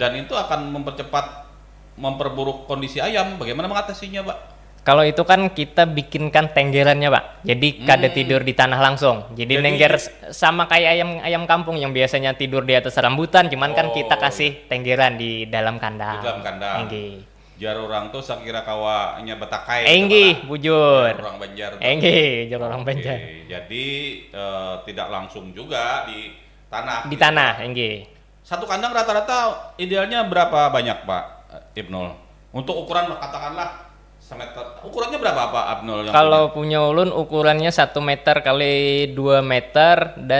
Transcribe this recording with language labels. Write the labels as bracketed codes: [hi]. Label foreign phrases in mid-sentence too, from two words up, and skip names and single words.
[id] Dan itu akan memperburuk kondisi ayam. Bagaimana mengatasinya, Pak? Kalau itu kan kita bikinkan tenggerannya, Pak. Jadi kada tidur di tanah langsung. Jadi nengger sama kayak ayam kampung yang biasanya tidur di atas rambutan, cuman kan kita kasih tenggeran di dalam kandang. Di dalam kandang. Nggih. [bjn] Jar orang tuh sakira kawanya betakai. Nggih, bujur. Jar orang Banjar. Nggih, jar orang [id] Oke, Banjar. jadi tidak langsung juga di tanah. Di tanah, nggih. Satu kandang rata-rata idealnya berapa banyak, Pak Ibnul? Untuk ukuran katakanlah semeter. Ukurannya berapa, Pak Ibnul? [bjn] Kalau punya ulun ukurannya 1 meter kali 2 meter dan